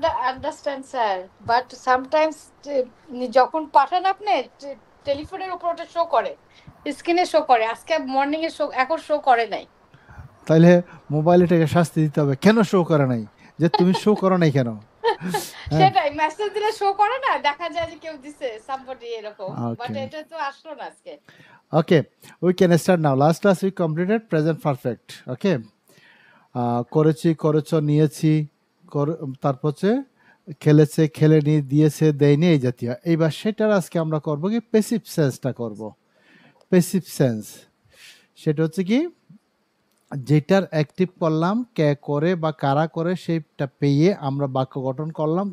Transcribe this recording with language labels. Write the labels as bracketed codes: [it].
[bn] Understand sir, but sometimes যখন পাঠান আপনি টেলিফোনের উপর ওটা শো করে, স্ক্রিনে শো করে, আজকে মর্নিং এ শো, এখন শো করে নাই। তাহলে মোবাইলে এটাকে শাস্তি দিতে হবে, কেন শো করে নাই, যে তুমি শো করো নাই কেন? সেটাই, মেসেজ দিলে শো করে না, দেখা যায় যে কেউ দিছে সামবডি এরকম, বাট [en] Okay. [bn] এটা তো আসলো না আজকে। [en] Okay, we can start now. Last class we completed present perfect. Okay. [bn] করেছি, করেছো, নিয়েছি, তারপর হচ্ছে খেলেছে, খেলেনি, দিয়েছে, দেয়নি, এই জাতীয়। এইবার সেটার আজকে আমরা করব কি প্যাসিভ সেন্সটা করব। প্যাসিভ সেন্স সেটা হচ্ছে কি, যেটার অ্যাক্টিভ করলাম, কে করে বা কারা করে, সেইটা পেয়ে আমরা বাক্য গঠন করলাম।